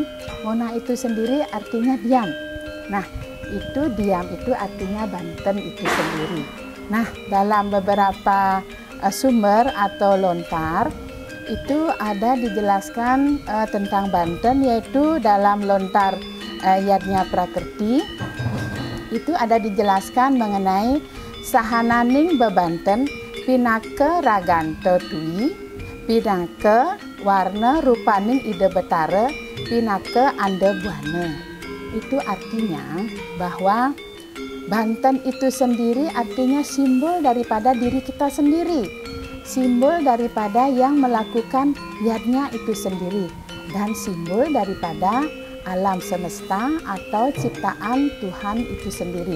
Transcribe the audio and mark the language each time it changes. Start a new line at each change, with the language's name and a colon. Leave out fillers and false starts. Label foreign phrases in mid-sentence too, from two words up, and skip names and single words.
Indonesian: Mona itu sendiri artinya diam. Nah, itu diam itu artinya Banten itu sendiri. Nah, dalam beberapa sumber atau lontar itu ada dijelaskan tentang Banten, yaitu dalam lontar Yadnya Prakerti itu ada dijelaskan mengenai
Balinese: sahananing bebanten pinake raganto tui pinake warna rupaning ide betara pinake ande buana.
Indonesian: Itu artinya bahwa Banten itu sendiri artinya simbol daripada diri kita sendiri, simbol daripada yang melakukan yadnya itu sendiri, dan simbol daripada alam semesta atau ciptaan Tuhan itu sendiri.